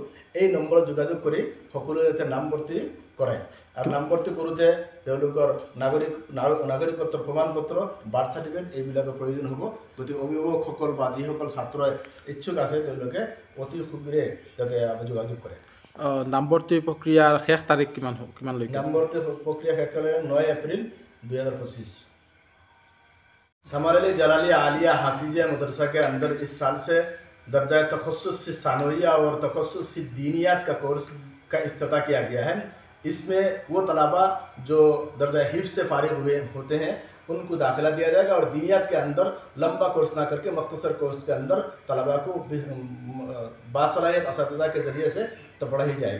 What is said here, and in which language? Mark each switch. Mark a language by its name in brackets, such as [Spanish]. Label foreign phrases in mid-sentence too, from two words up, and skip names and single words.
[Assamese] এই নম্বৰত যোগাযোগ কৰি সকলোৱে যাতে নামভৰ্তি কৰে আৰু নামভৰ্তি কৰোঁতে তেওঁলোকৰ নাগৰিকত্বৰ প্ৰমাণপত্ৰ, [English] birth certificate [Assamese] এইবিলাকৰ প্ৰয়োজন হ'ব। গতিকে অভিভাৱকসকল বা যিসকল ছাত্ৰ ইচ্ছুক আছে তেওঁলোকে অতি শীঘ্ৰে যাতে যোগাযোগ কৰে। নামভৰ্তি প্ৰক্ৰিয়াৰ শেষ তাৰিখ কিমানলৈকে? নামভৰ্তি প্ৰক্ৰিয়া শেষ হ'লে 9 এপ্ৰিল 2025। [Urdu] ثمر علی جلالیہ عالیہ حافظیہ مدرسہ کے اندر اس سال سے درجہ تخصص فی ثانویہ اور تخصص فی دینیات کا کورس کا افتتاح کیا گیا ہے. اس میں وہ طلبہ جو درجہ حفظ سے فارغ ہوئے ہوتے ہیں ان کو داخلہ دیا جائے گا اور دینیات کے اندر لمبا کورس نہ کر کے مختصر کورس کے اندر طلبہ کو باصلاحیت اساتذہ کے ذریعے سے تو پڑھائی جائے گی.